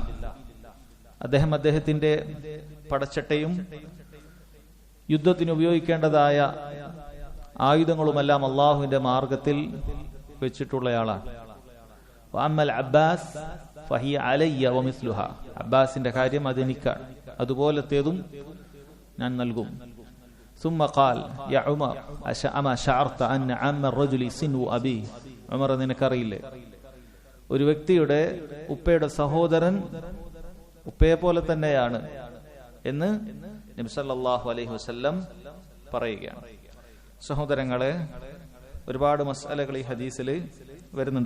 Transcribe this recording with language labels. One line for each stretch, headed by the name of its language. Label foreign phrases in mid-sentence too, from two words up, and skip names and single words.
Malayalam: അദ്ദേഹം അദ്ദേഹത്തിന്റെ പടച്ചട്ടയും യുദ്ധത്തിന് ഉപയോഗിക്കേണ്ടതായ ആയുധങ്ങളുമെല്ലാം അള്ളാഹുവിന്റെ മാർഗത്തിൽ വെച്ചിട്ടുള്ളയാളാണ്.
Arabic: وأما العباس فهي علي ومثلها.
Malayalam: അബ്ബാസിന്റെ കാര്യം അതെനിക്കാണ്, അതുപോലത്തേതും ഞാൻ നൽകും.
Arabic: ثم قال يا عمر أما شعرت أن عم الرجل سنو أبي.
Malayalam: ഉമർ, നിനക്കറിയില്ലേ, ഒരു വ്യക്തിയുടെ ഉപ്പയുടെ സഹോദരൻ ഉപ്പയെ പോലെ തന്നെയാണ് എന്ന് നബി
Arabic: صلى الله عليه وسلم
Malayalam: പറയുകയാണ്. സഹോദരങ്ങളെ, ഒരുപാട് മസ്അലകൾ ഈ ഹദീസിൽ വരുന്നുണ്ട്.